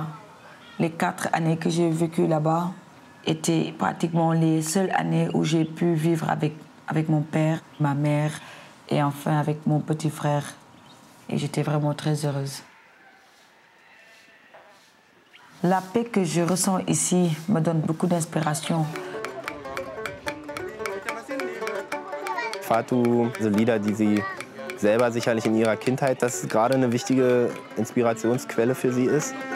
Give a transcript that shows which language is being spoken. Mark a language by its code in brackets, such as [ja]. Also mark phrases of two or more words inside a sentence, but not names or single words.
[fr] Les 4 années que j'ai vécues là-bas étaient pratiquement les seules années où j'ai pu vivre avec mon père, ma mère et enfin avec mon petit frère. Et j'étais vraiment très heureuse. La paix que je ressens ici me donne beaucoup d'inspiration. [de] Fatou, so Lieder, die sie selber sicherlich in ihrer Kindheit, dass es gerade eine wichtige Inspirationsquelle für sie ist.